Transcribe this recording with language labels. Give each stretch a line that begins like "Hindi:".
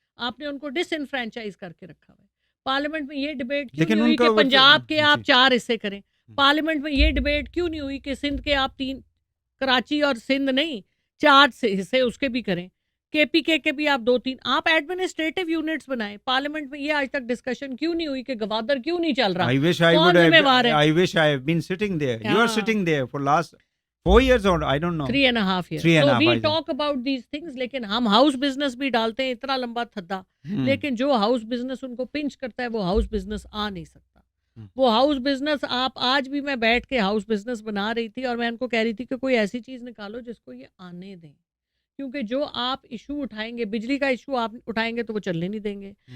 Urdu: آپ نے ان کو ڈس انفرینچائز کر کے رکھا ہوا ہے. پارلیمنٹ میں یہ ڈیبیٹ کیوں نہیں ہوئی کہ پنجاب کے آپ 4 حصے کریں؟ پارلیمنٹ میں یہ ڈیبیٹ کیوں نہیں ہوئی کہ سندھ کے آپ 3، کراچی اور سندھ نہیں 4 حصے اس کے بھی کریں، کے پی کے بھی آپ 2-3، آپ ایڈمنسٹریٹو یونٹس بنائیں. پارلیمنٹ میں یہ آج تک ڈسکشن کیوں نہیں ہوئی کہ گوادر کیوں نہیں چل رہا؟ کون ذمہ وار ہے؟
English: I wish I have been sitting there. You are sitting there for last 4 years or I don't know. 3.5 years. So we talk about these things.
Urdu: لیکن ہم ہاؤس بزنس بھی ڈالتے ہیں اتنا لمبا تھدا، لیکن جو ہاؤس بزنس ان کو پنچ کرتا ہے وہ ہاؤس بزنس آ نہیں سکتا. وہ ہاؤس بزنس آپ آج بھی، میں بیٹھ کے ہاؤس بزنس بنا رہی تھی اور میں ان کو کہہ رہی تھی کہ کوئی ایسی چیز نکالو جس کو یہ آنے دیں، کیونکہ جو آپ ایشو اٹھائیں گے، بجلی کا ایشو آپ اٹھائیں گے تو وہ چلنے نہیں دیں گے.